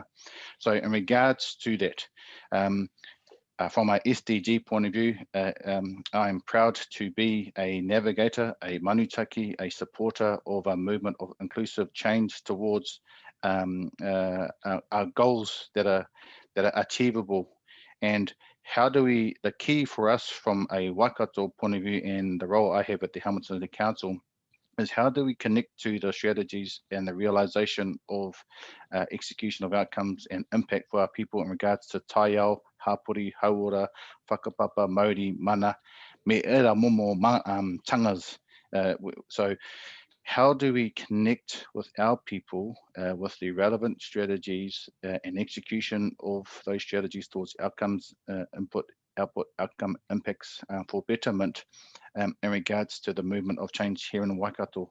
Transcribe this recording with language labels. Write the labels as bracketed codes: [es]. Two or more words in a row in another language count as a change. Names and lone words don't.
[en] So in regards to that, from a SDG point of view, I'm proud to be a navigator, a manutaki, a supporter of a movement of inclusive change towards our goals that are achievable. And how do we, the key for us from a Waikato point of view and the role I have at the Hamilton City Council is how do we connect to the strategies and the realization of execution of outcomes and impact for our people in regards to [mi] taiao, hapori, hauora, whakapapa, Māori, mana, me era momo tangas. [en] So how do we connect with our people with the relevant strategies and execution of those strategies towards outcomes, output, outcome impacts for betterment in regards to the movement of change here in Waikato.